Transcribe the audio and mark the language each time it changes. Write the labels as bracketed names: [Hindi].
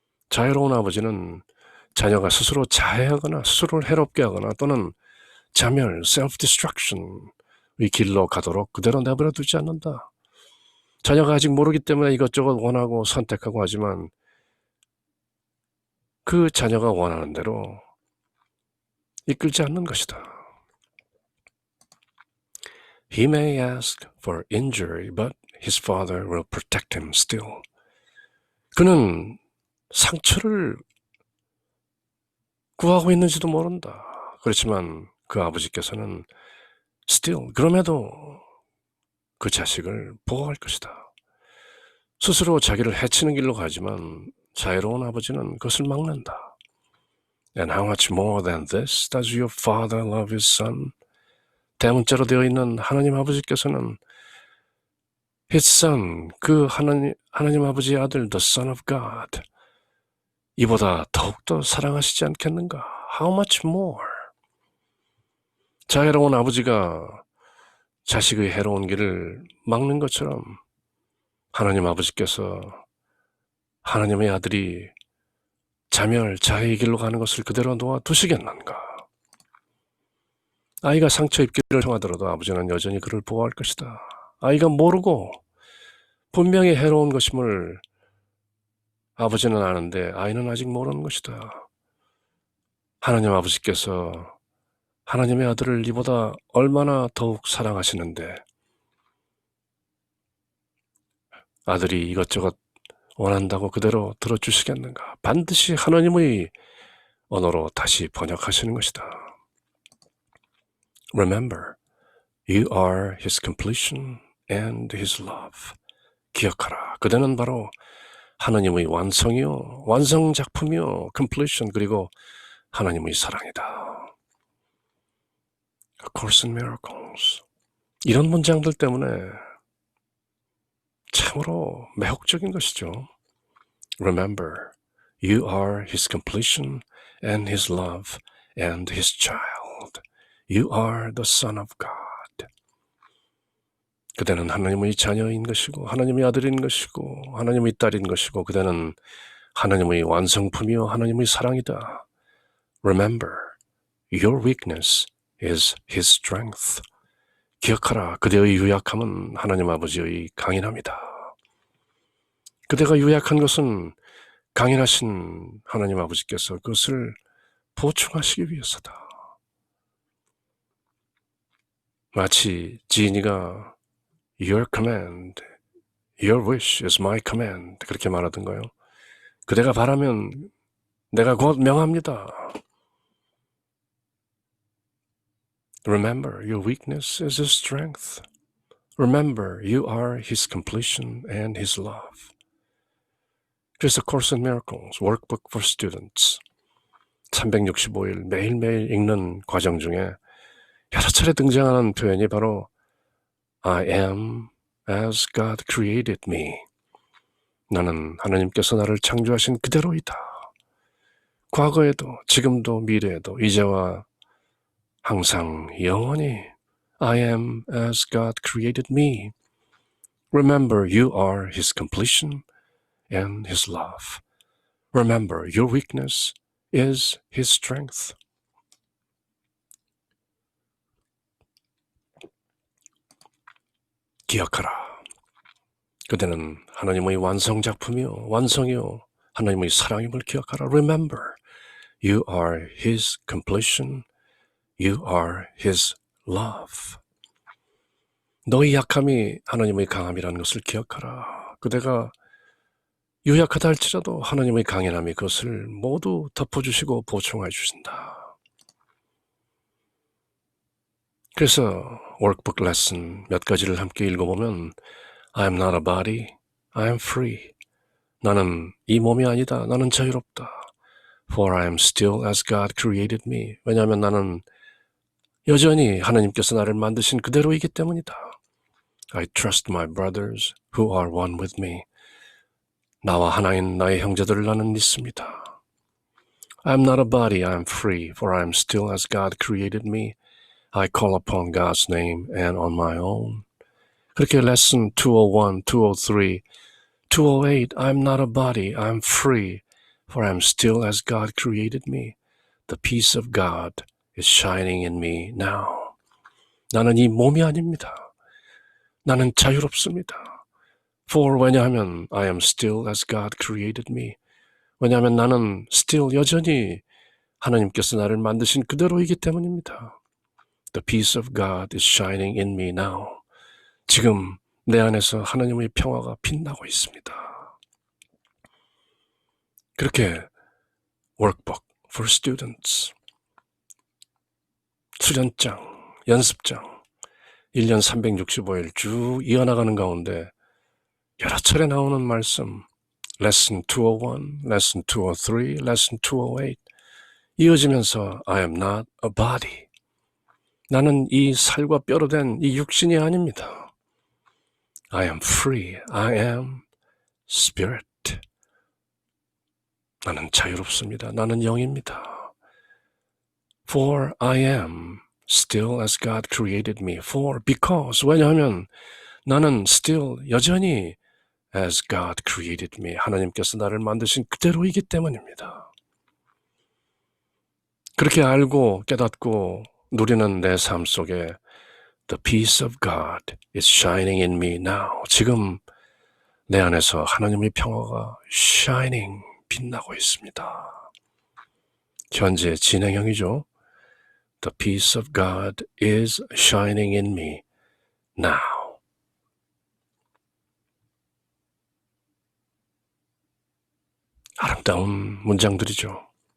[Korean] 자애로운 아버지는 자녀가 스스로 자해하거나 스스로를 해롭게 하거나 또는 자멸, self-destruction의 길로 가도록 그대로 내버려 두지 않는다. 자녀가 아직 모르기 때문에 이것저것 원하고 선택하고 하지만 그 자녀가 원하는 대로 이끌지 않는 것이다. [English] He may ask for injury, but his father will protect him still. [Korean] 그는 상처를 구하고 있는지도 모른다. 그렇지만 그 아버지께서는 still, 그럼에도 그 자식을 보호할 것이다. 스스로 자기를 해치는 길로 가지만 자애로운 아버지는 그것을 막는다. [English] And how much more than this does your father love his son? [Korean] 대문자로 되어 있는 하나님 아버지께서는 [English] his son, [Korean] 그 하나님 아버지의 아들, [English] the son of God, [Korean] 이보다 더욱더 사랑하시지 않겠는가? [English] How much more? [Korean] 자애로운 아버지가 자식의 해로운 길을 막는 것처럼 하나님 아버지께서 하나님의 아들이 자멸, 자해의 길로 가는 것을 그대로 놓아두시겠는가? 아이가 상처 입기를 청하더라도 아버지는 여전히 그를 보호할 것이다. 아이가 모르고 분명히 해로운 것임을 아버지는 아는데 아이는 아직 모르는 것이다. 하나님 아버지께서 하나님의 아들을 이보다 얼마나 더욱 사랑하시는데 아들이 이것저것 원한다고 그대로 들어주시겠는가? 반드시 하나님의 언어로 다시 번역하시는 것이다. [English] Remember, you are his completion and his love. [Korean] 기억하라. 그대는 바로 하나님의 완성이요, 완성작품이요, completion, 그리고 하나님의 사랑이다. [English] A Course in Miracles. [Korean] 이런 문장들 때문에 참으로 매혹적인 것이죠. [English] Remember, you are his completion and his love and his child. You are the son of God. [Korean] 그대는 하나님의 자녀인 것이고 하나님의 아들인 것이고 하나님의 딸인 것이고 그대는 하나님의 완성품이요 하나님의 사랑이다. [English] Remember, your weakness is his strength. [Korean] 기억하라. 그대의 유약함은 하나님 아버지의 강인함이다. 그대가 유약한 것은 강인하신 하나님 아버지께서 그것을 보충하시기 위해서다. 마치 지인이가 [English] Your command, your wish is my command [Korean] 그렇게 말하던가요. 그대가 바라면 내가 곧 명합니다. [English] Remember, your weakness is his strength. Remember, you are his completion and his love. [Korean] 그래서 Course in Miracles, Workbook for Students 365일 매일매일 읽는 과정 중에 여러 차례 등장하는 표현이 바로 [English] I am as God created me. [Korean] 나는 하나님께서 나를 창조하신 그대로이다. 과거에도 지금도 미래에도 이제와 항상 영원히 [English] I am as God created me. Remember, you are his completion and his love. Remember, your weakness is his strength. [Korean] 기억하라. 그대는 하나님의 완성작품이요, 완성이요, 하나님의 사랑임을 기억하라. [English] Remember, you are his completion, you are his love. [Korean] 너의 약함이 하나님의 강함이라는 것을 기억하라. 그대가 유약하다 할지라도 하나님의 강인함이 그것을 모두 덮어주시고 보충해 주신다. 그래서 [English] workbook lesson [Korean] 몇 가지를 함께 읽어보면 [English] I am not a body, I am free. [Korean] 나는 이 몸이 아니다. 나는 자유롭다. [English] For I am still as God created me. [Korean] 왜냐하면 나는 여전히 하나님께서 나를 만드신 그대로이기 때문이다. [English] I trust my brothers who are one with me. [Korean] 나와 하나인 나의 형제들을 나는 믿습니다. [English] I am not a body, I am free, for I am still as God created me. I call upon God's name and on my own. [Korean] 그렇게 [English] lesson 201, 203, 208, I am not a body, I am free, for I am still as God created me. The peace of God is shining in me now. [Korean] 나는 이 몸이 아닙니다. 나는 자유롭습니다. [English] For [Korean] 왜냐하면 [English] I am still as God created me. [Korean] 왜냐하면 나는 still 여전히 하나님께서 나를 만드신 그대로이기 때문입니다. [English] The peace of God is shining in me now. [Korean] 지금 내 안에서 하나님의 평화가 빛나고 있습니다. 그렇게 workbook for students 수련장, 연습장 1년 365일 쭉 이어나가는 가운데 여러 차례 나오는 말씀 lesson 201, lesson 203, lesson 208 이어지면서 [English] I am not a body. [Korean] 나는 이 살과 뼈로 된 이 육신이 아닙니다. [English] I am free. I am spirit. [Korean] 나는 자유롭습니다. 나는 영입니다. [English] For I am still as God created me. For, because, [Korean] 왜냐하면 나는 [English] still [Korean] 여전히 [English] as God created me. [Korean] 하나님께서 나를 만드신 그대로이기 때문입니다. 그렇게 알고 깨닫고 누리는 내 삶 속에 [English] The peace of God is shining in me now. [Korean] 지금 내 안에서 하나님의 평화가 shining, 빛나고 있습니다. 현재 진행형이죠. [English] The peace of God is shining in me now. [Korean] 아름다운 문장들이죠.